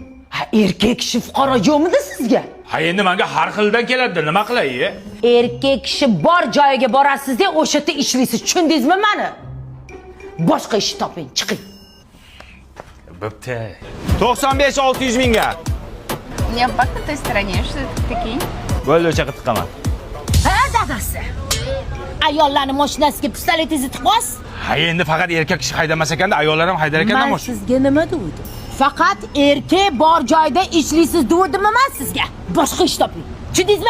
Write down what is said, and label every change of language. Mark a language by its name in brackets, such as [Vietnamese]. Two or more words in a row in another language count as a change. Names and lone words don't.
[Uzbek] Ha, erkak kishi fuqaro yo'qmidi sizga? Ha, endi menga har xildan keladi, nima qilay? Erkak kishi bor joyiga borasiz-da, o'sha yerda ishlaysiz. Tushundingizmi meni? Boshqa ish toping, chiqing. Bo'pti. 95-600 mingga. [Russian] Я в той стороне, что это такие? [Uzbek] Bo'ldi, o'sha qilib tiqaman. Ha, dadasi. Ayollarning mashinasiga pistoletingizni tiqasiz? Ha, endi faqat erkak kishi haydamas ekanda, ayollar ham haydar ekan Men sizga nima dedim? Faqat erkak bor joyda ishlaysiz dedim men sizga. Boshqa ish toping. Tushundingizmi?